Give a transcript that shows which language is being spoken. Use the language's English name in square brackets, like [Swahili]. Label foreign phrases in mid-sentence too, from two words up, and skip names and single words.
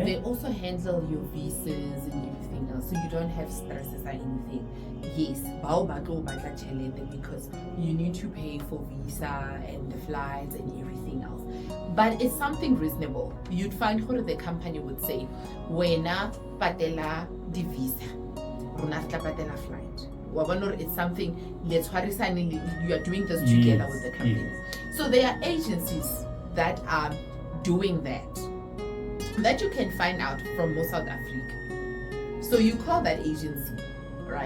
[English] They also handle your visas and everything else, so you don't have stresses or anything. Yes, because you need to pay for visa and the flights and everything else. But it's something reasonable. You'd find who the company would say, [Northern Sotho] "Wena patela di visa, runa patela flight." [English] It's something. You are doing this together with the company. Yes. So there are agencies that are doing that you can find out from South Africa. So you call that agency, right?